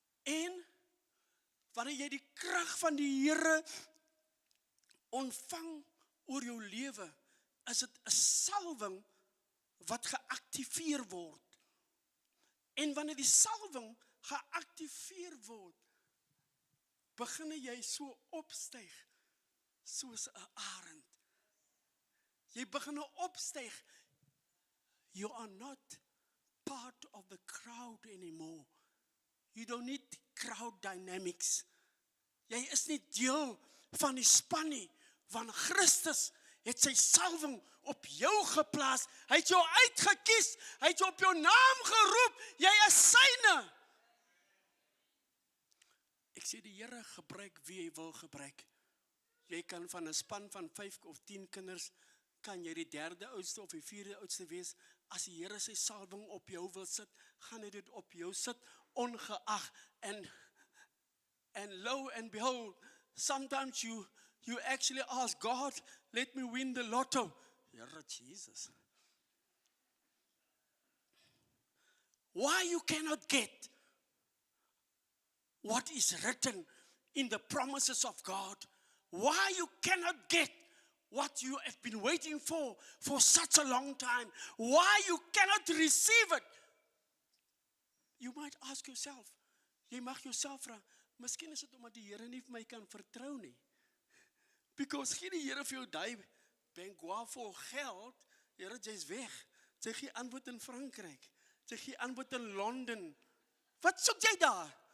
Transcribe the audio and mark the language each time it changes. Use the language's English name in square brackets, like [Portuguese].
[Afrikaans] En wanneer jy die krag van die Here ontvang oor jou lewe, is dit 'n salwing wat geaktiveer word. En wanneer die salwing geaktiveer word, begin jy so opstyg soos 'n arend. Jy begin opstyg. [English] You are not part of the crowd anymore. You don't need crowd dynamics. [Afrikaans] Jy is nie deel van die span nie, want Christus het sy salwing op jou geplaas. Hy het jou uitgekies, hy het jou op jou naam geroep, jy is syne. Ek sê die Here gebruik wie hy wil gebruik. Jy kan van 'n span van 5 of 10 kinders, kan jy die 3de oudste of die 4de oudste wees. As die Here sy salwing op jou wil sit, gaan hy dit op jou sit, ongeag. [English] And lo and behold, sometimes you actually ask God, let me win the lotto. [Afrikaans] Here, Jesus. [English] Why you cannot get what is written in the promises of God? Why you cannot get what you have been waiting for such a long time? Why you cannot receive it? You might ask yourself. [Afrikaans] Jy mag jouself vra, miskien is dit omdat die Here nie vir my kan vertrou nie. [English] Because [Afrikaans] gee die Here vir jou daai bankwa vol geld, Here, jy's weg. Jy gee antwoord in Frankryk. Jy gee antwoord in Londen. Wat soek jy daar?